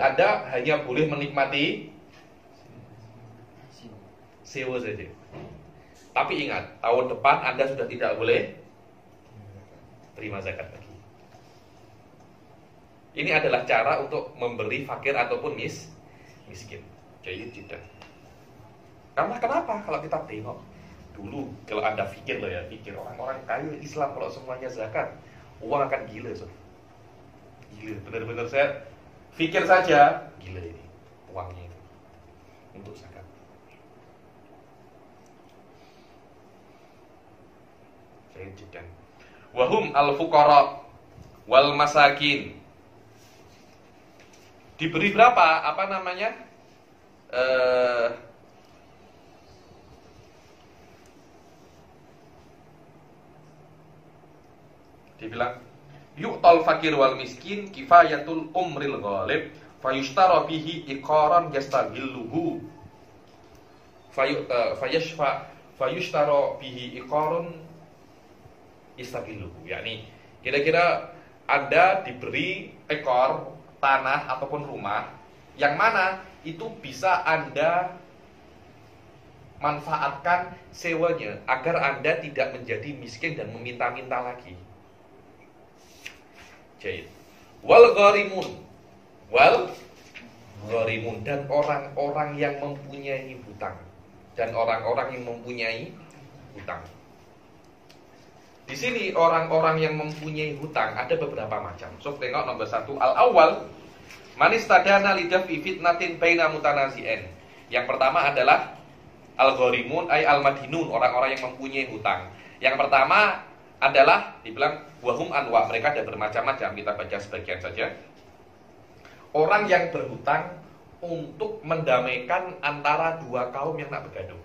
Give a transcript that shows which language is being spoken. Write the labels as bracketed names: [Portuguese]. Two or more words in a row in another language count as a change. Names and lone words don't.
[Indonesian] Anda hanya boleh menikmati sewa saja. Tapi ingat, tahun depan Anda sudah tidak boleh terima zakat lagi. Ini adalah cara untuk memberi fakir ataupun miskin. Jadi tidak. Karena kenapa? Kalau kita tengok dulu, kalau Anda pikir loh ya, pikir orang-orang kaya Islam kalau semuanya zakat, uang akan gila, so. Gila, benar-benar saya pikir saja, gila ini uangnya itu untuk zakat. Saya jadikan. [Arabic] وهم الفقراء والمساكين. [Indonesian] Diberi berapa? Apa namanya? [Arabic] Dibilang يعطى الفقير والمسكين كفاية العمر الغالب فيشترى به عقارا يستغله فيشترى به عقار يستغله. [Indonesian] Yakni kira-kira Anda diberi ekor tanah ataupun rumah yang mana itu bisa Anda manfaatkan sewanya agar Anda tidak menjadi miskin dan meminta-minta lagi. Jahit. [Arabic] والغارمون [Indonesian] dan orang-orang yang mempunyai hutang dan orang-orang yang mempunyai hutang. Di sini orang-orang yang mempunyai hutang ada beberapa macam. So tengok nomor 1 [Arabic] الأول من استدان لدفع فتنة بين متنازعين. [Indonesian] Yang pertama adalah [Arabic] الغارمون أي المدينون, [Indonesian] orang-orang yang mempunyai hutang. Yang pertama adalah dibilang [Arabic] وهم أنواع, [Indonesian] mereka ada bermacam-macam, kita baca sebagian saja. Orang yang berhutang untuk mendamaikan antara dua kaum yang [Malay] nak bergaduh.